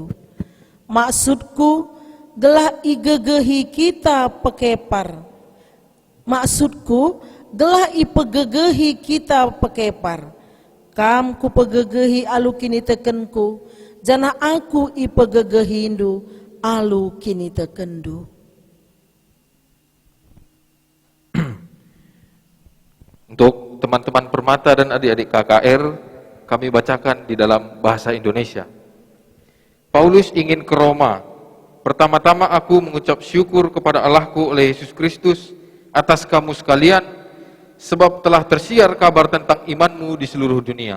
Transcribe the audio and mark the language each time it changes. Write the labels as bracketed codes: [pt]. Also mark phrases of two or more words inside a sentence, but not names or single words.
[btx] Maksudku, gelah igegehi kita pekepar. Maksudku, gelah ipegegehi kita pekepar. Kam ku pegegehi alu kini tekenku, jana aku ipegegehindu alu kini tekendu. [id] Untuk teman-teman Permata dan adik-adik KKR, kami bacakan di dalam bahasa Indonesia. Paulus ingin ke Roma. Pertama-tama aku mengucap syukur kepada Allahku oleh Yesus Kristus atas kamu sekalian, sebab telah tersiar kabar tentang imanmu di seluruh dunia.